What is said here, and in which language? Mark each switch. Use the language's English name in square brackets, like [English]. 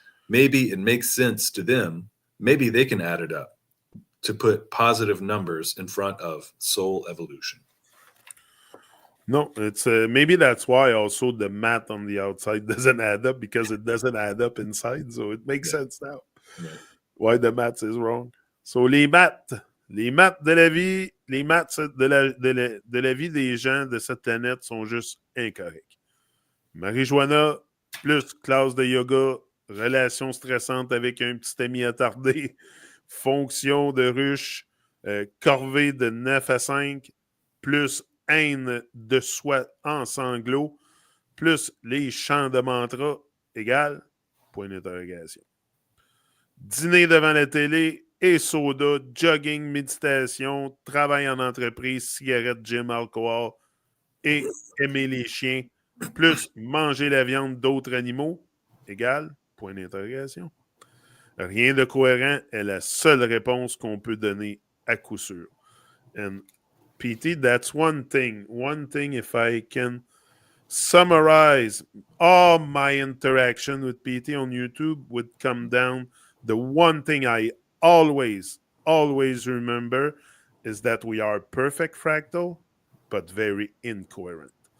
[English] Maybe it makes sense to them. Maybe they can add it up to put positive numbers in front of soul evolution. No, it's maybe that's why also the math on the outside doesn't add up because it doesn't add up inside. So it makes Yeah. sense now Right. why the maths is wrong. [French] So les maths de la vie, les maths de la vie des gens de cette planète sont juste incorrects. Marijuana plus classe de yoga, relation stressante avec un petit ami attardé, fonction de ruche, corvée de 9 à 5, plus haine de soi en sanglots, plus les chants de mantra, égale, point d'interrogation. Dîner devant la télé et soda, jogging, méditation, travail en entreprise, cigarette, gym, alcool et aimer les chiens, plus manger la viande d'autres animaux, égale, point d'interrogation. Rien de cohérent est la seule réponse qu'on peut donner à coup sûr. [English] And PT, that's one thing. One thing, if I can summarize all my interaction with PT on YouTube, would come down. The one thing I always remember is that we are perfect fractal, but very incoherent.